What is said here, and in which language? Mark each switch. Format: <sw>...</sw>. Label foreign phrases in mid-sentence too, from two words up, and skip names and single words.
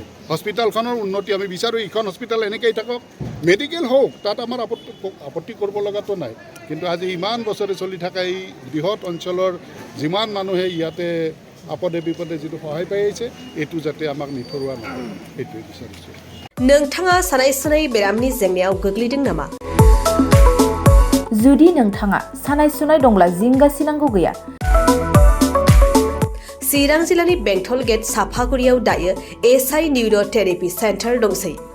<as>হস্পিটেলখনৰ উন্নতি আমি বিচাৰোঁ। এইখন হস্পিটেল এনেকৈয়ে থাকক, মেডিকেল হওক, তাত আমাৰ আপত্তি কৰিব লগাটো নাই। কিন্তু আজি ইমান বছৰে চলি থকা এই বৃহৎ অঞ্চলৰ যিমান মানুহে ইয়াতে আপদে বিপদে যিটো সহায় পাই আহিছে এইটো যাতে আমাক নিথৰুৱা নহয় সেইটোৱে বিচাৰিছোঁ</as> <brx>नोंथाङा सानाय सुनाय बेरामनि जेंनायाव गोग्लैदों नामा? जुदि नोंथाङा सानाय सुनाय दंब्ला जिंगा सिनांगौ गैया। चिरां जिल्लानि बेंटल गेट साफागुरियाव दायो एसआइ</brx> <en>neurotherapy centre</en> <brx>दंसै।</brx>